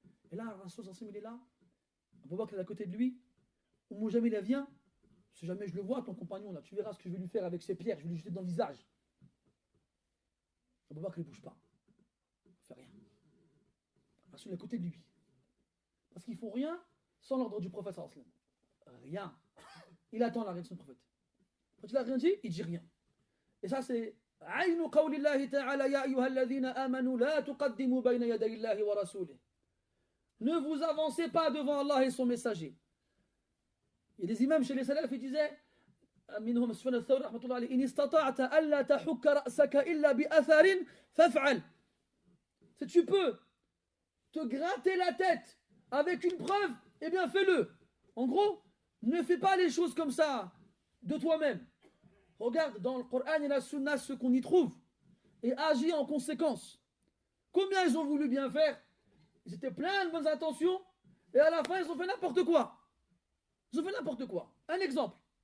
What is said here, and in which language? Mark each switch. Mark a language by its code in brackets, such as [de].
[fr] Et là, Rasul il est là, Abu Bakr est à côté de lui. Umm Jamila vient, si jamais je le vois, ton compagnon là, tu verras ce que je vais lui faire avec ces pierres, je vais lui jeter dans le visage. Abu Bakr ne bouge pas, il ne fait rien. Rasul est à côté de lui. Parce qu'ils ne font rien sans l'ordre du prophète sallallahu alayhi wa sallam. Rien. Il attend la réaction du prophète. Quand il n'a rien dit, il ne dit rien. Et ça c'est [ar] عين قول الله تعالى يا أيها الذين آمنوا لا تقدموا بين يدي الله ورسوله. [fr] Ne vous avancez pas devant Allah et son messager. Il y a des imams chez les salafs qui disaient [ar] منهم سفيان الثوري رحمة الله عليه إن استطعت ألا تحك رأسك إلا بأثر فافعل. [fr] Si tu peux te gratter la tête avec une preuve, eh bien fais-le. En gros, ne fais pas les choses comme ça de toi-même. Regarde dans le Coran et la Sunna ce qu'on y trouve et agis en conséquence. Combien ils ont voulu bien faire? Ils étaient pleins de bonnes intentions et à la fin ils ont fait n'importe quoi. Ils ont fait n'importe quoi. Un exemple.